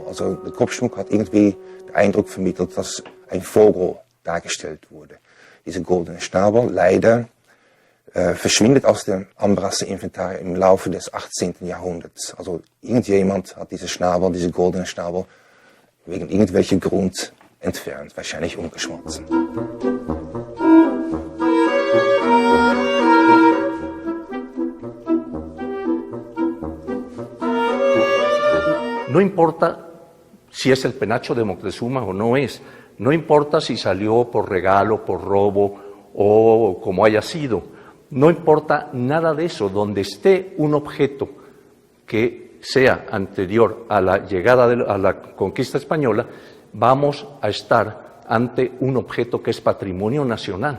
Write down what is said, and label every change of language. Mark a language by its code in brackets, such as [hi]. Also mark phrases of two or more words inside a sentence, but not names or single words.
[de] Also der Kopfschmuck hat irgendwie den Eindruck vermittelt, dass ein Vogel dargestellt wurde. Dieser goldene Schnabel leider verschwindet aus dem Ambraser Inventar im Laufe des 18. Jahrhunderts. Also irgendjemand hat diesen goldenen Schnabel wegen irgendwelcher Grund entfernt, wahrscheinlich umgeschmolzen. [es] No importa si es el penacho de Moctezuma o no es, no importa si salió por regalo, por robo o como haya sido, no importa nada de eso, donde esté un objeto que sea anterior a la llegada a la conquista española, vamos a estar ante un objeto que es patrimonio nacional.